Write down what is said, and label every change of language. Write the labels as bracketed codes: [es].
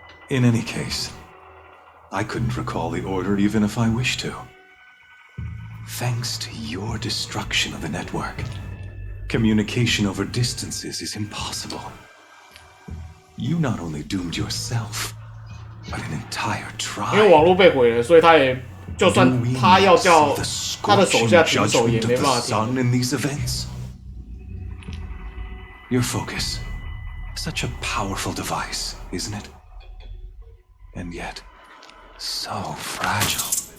[en] In any case, I couldn't recall the order even if I wished to. Thanks to your destruction of the network, communication over distances is impossible. You not only doomed yourself, but an entire tribe. [zh] 因为网络被毁了，所以他也就算他要叫他的手下停手，也没办法停。 [en] Your focus, such a powerful device, isn't it? And yet, so fragile.